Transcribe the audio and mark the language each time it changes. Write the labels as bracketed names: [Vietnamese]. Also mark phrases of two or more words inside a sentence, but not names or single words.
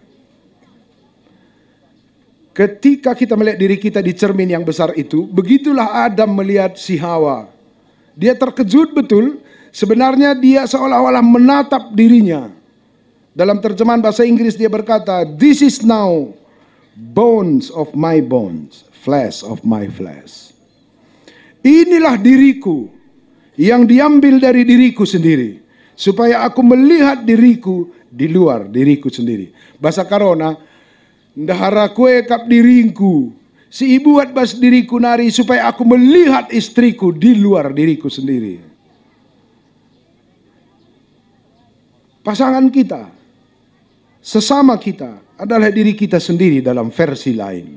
[Indonesian] Ketika kita melihat diri kita di cermin yang besar itu, begitulah Adam melihat si Hawa. Dia terkejut betul, sebenarnya dia seolah-olah menatap dirinya. Dalam terjemahan bahasa Inggris dia berkata, [English] "This is now bones of my bones, flesh of my flesh." [Indonesian] Inilah diriku yang diambil dari diriku sendiri, supaya aku melihat diriku di luar diriku sendiri. [Batak Karo] Bahasa Karona, ndahara kue kap diriku, si ibu buat bas diriku nari, [Indonesian] supaya aku melihat istriku di luar diriku sendiri. Pasangan kita, sesama kita adalah diri kita sendiri dalam versi lain.